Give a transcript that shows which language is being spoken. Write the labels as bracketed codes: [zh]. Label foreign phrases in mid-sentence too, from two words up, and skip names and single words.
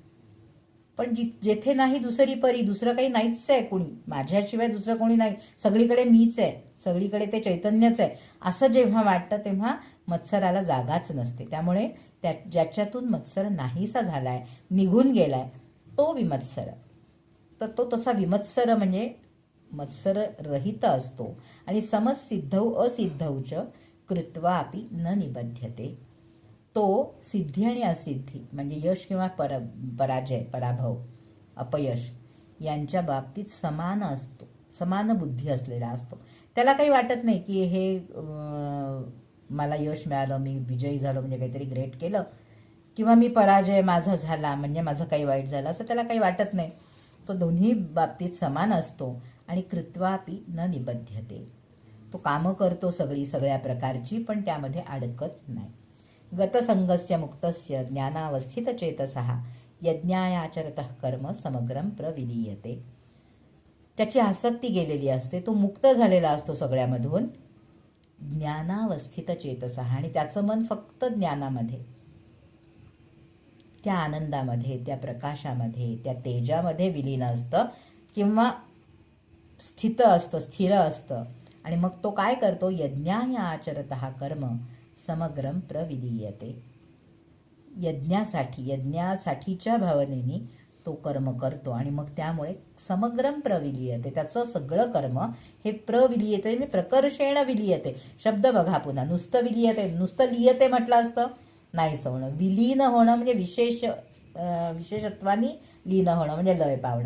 [mr] पण जेथे नाही दुसरी परी, दुसरं काही नाहीच आहे कोणी, माझ्याशिवाय दुसरं कोणी नाही, सगळीकडे मीच आहे, सगळीकडे ते चैतन्यच आहे, असं जेव्हा वाटतं तेव्हा मत्सराला जागाच नसते. त्यामुळे ज्याच्यातून मत्सर नाहीसा झालाय, निघून गेलाय, तो विमत्सर. तर तो तसा विमत्सर म्हणजे मत्सर रहित असतो. [sa] आणि समसिद्धौ असिद्धौच कृत्वा अपि न निबध्यते. [mr] तो सिद्धी आणि असिद्धी म्हणजे यश किंवा पराजय, पराभव, अपयश यांच्या बाबतीत समान असतो, समान बुद्धी असलेला असतो. त्याला काही वाटत नाही की हे मला यश मिळालं, मी विजयी झालो म्हणजे काहीतरी ग्रेट केलं, किंवा मी पराजय माझा झाला म्हणजे माझं काही वाईट झालं, असं त्याला काही वाटत नाही. तो दोन्ही बाबतीत समान असतो. [sa] आणि कृत्वापि न निबध्यते, [mr] तो कामं करतो सगळ्या प्रकारची, पण त्यामध्ये अडकत नाही. [sa] गतसंगस्य मुक्तस्य ज्ञानावस्थित चेतसः यज्ञायाचरतः कर्म समग्रम प्रविलीयते. [mr] त्याची आसक्ती गेलेली असते, तो मुक्त झालेला असतो सगळ्यामधून. [sa] ज्ञानावस्थित चेतसः, [mr] आणि त्याचं मन फक्त ज्ञानामध्ये, त्या आनंदामध्ये, त्या प्रकाशामध्ये, त्या तेजामध्ये विलीन असतं किंवा स्थित असतं, स्थिर असतं. आणि मग तो काय करतो, [sa] यज्ञायाचरतः कर्म समग्रम प्रविलीयते. [mr] यज्ञासाठीच्या भावनेने तो कर्म करतो आणि मग त्यामुळे [sa] समग्रम प्रविलीयते, [mr] त्याचं सगळं कर्म हे प्रविलीयते म्हणजे [sa] प्रकर्षेण विलीयते. [mr] शब्द बघा पुन्हा, नुसतं विलीयते, नुसतं लियते म्हटलं असतं, नाही होणं. विलीन होणं म्हणजे विशेषत्वानी लीन होणं म्हणजे लय पावणं.